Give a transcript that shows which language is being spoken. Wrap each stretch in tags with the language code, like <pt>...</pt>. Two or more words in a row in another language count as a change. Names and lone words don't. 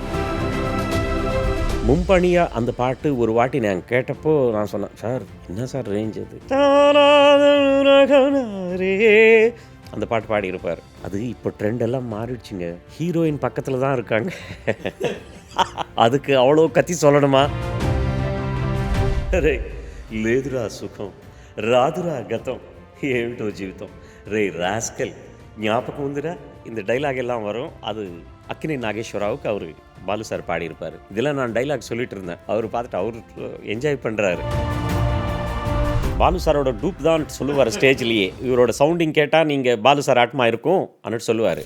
<ta>மும்பணியாக அந்த பாட்டு ஒரு வாட்டி நான் கேட்டப்போ நான் சொன்னேன், சார் என்ன சார் ரேஞ்ச் அது, அந்த பாட்டு பாடியிருப்பார். அது இப்போ ட்ரெண்ட் எல்லாம் மாறிடுச்சுங்க. ஹீரோயின் பக்கத்தில் தான் இருக்காங்க. அதுக்கு அவ்வளோ கத்தி சொல்லணுமா?</ta> <te>రే లేదురా సుఖం రాదురా గతం ఏమిటో జీవితం రే రాస్కల్</te> <ta>ஞாபகம் வந்துடா. இந்த டைலாக் எல்லாம் வரும். அது அக்கினி நாகேஸ்வராவுக்கு அவர் பாலு சார் பாடியிருப்பார். இதெல்லாம் நான் டைலாக் சொல்லிட்டு இருந்தேன். அவர் பார்த்துட்டு அவர் என்ஜாய் பண்ணுறாரு. பாலு சாரோட டூப் தான் சொல்லுவார் ஸ்டேஜ்லேயே. இவரோட சவுண்டிங் கேட்டால் நீங்கள் பாலு சார் ஆத்மா இருக்கும் அன்னுட்டு சொல்லுவார்.</ta>